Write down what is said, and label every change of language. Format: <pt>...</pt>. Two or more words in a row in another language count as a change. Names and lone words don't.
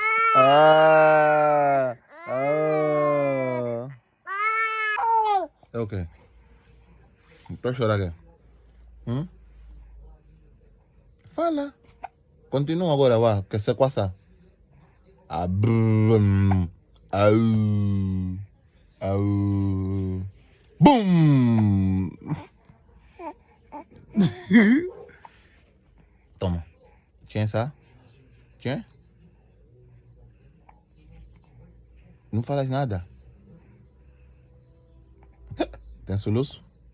<pt>Ah. Ah. Ok. Tá chorando aqui. Fala. Continua agora, vá. Que se passa? Abum. Au. Au. Bum. Toma.</pt> <fr>Tiens ça? Tiens.</fr> <pt>Não falas nada. Tem soluço?</pt>